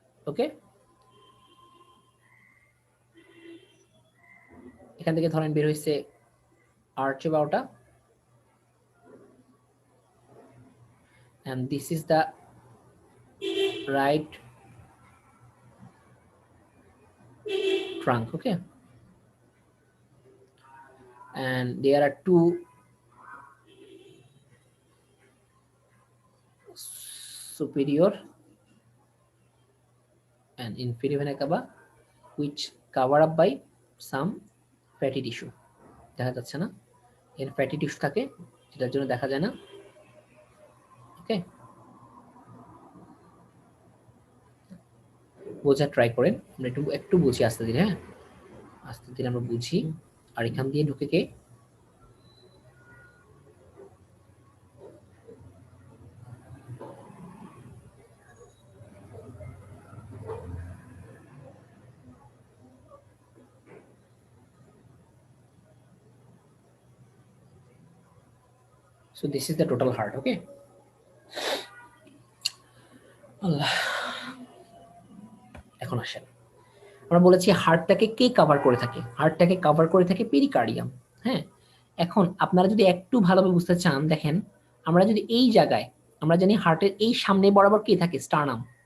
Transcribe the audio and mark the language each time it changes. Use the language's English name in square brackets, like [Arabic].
[Bangla] ওকে, এখান থেকে ধরেন বের হয়েছে আর্চ বারোটা, [English] and this is the right trunk. Okay, and there are two superior and inferior vena cava which cover up by some fatty tissue. [Bangla] দেখা যাচ্ছে না, এর ফ্যাটি টিস্যু থাকে যেটার জন্য দেখা যায় না। ওকে, বোঝার ট্রাই করেন, আমরা একটু একটু বুঝি আস্তে ধীরে। হ্যাঁ, আস্তে ধীরে আমরা বুঝি। আর এখান দিয়ে ঢুকে কে, [English] so this is the total heart. [Bangla] Okay, আল্লাহ, এখন আসেন আমরা বলেছি হার্টটাকে কে কভার করে থাকে, হার্টটাকে কভার করে থাকে পেরিকার্ডিয়াম। হ্যাঁ, এখন আপনারা যদি একটু ভালোভাবে বুঝতে চান, দেখেন আমরা যদি এই জায়গায়, আমরা জানি হার্টের এই সামনে বরাবর কে থাকে, স্টার্নাম।